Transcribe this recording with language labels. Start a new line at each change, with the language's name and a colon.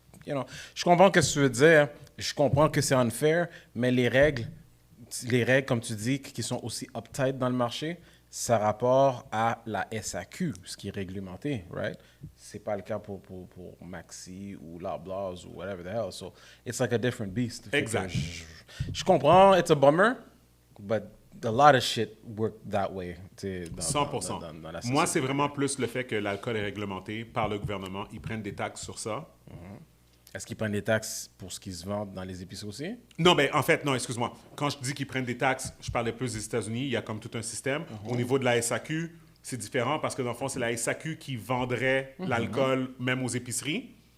English: You know,
French: je comprends ce que tu veux dire, je comprends que c'est unfair, mais les règles, comme tu dis, qui sont aussi uptight dans le marché, ça rapporte à la SAQ, ce qui est réglementé,
English: right?
French: C'est pas le cas pour Maxi ou Loblaws ou
English: whatever the hell. So, it's like a different beast.
French: Fait que Exact. Je comprends,
English: it's a bummer, but a lot of shit work that way. 100%.
French: Dans la Moi, société. c'est vraiment plus le fait que l'alcool est réglementé par le gouvernement. Ils prennent des taxes sur ça. Est-ce qu'ils prennent des taxes pour ce qui se vend dans les épiceries aussi? Non, ben en fait, non, excuse-moi. Quand je dis qu'ils prennent des taxes, je parlais plus des États-Unis. Il y a comme tout un système. Au niveau de la SAQ, c'est différent parce que dans le fond, c'est la SAQ qui vendrait l'alcool même aux épiceries.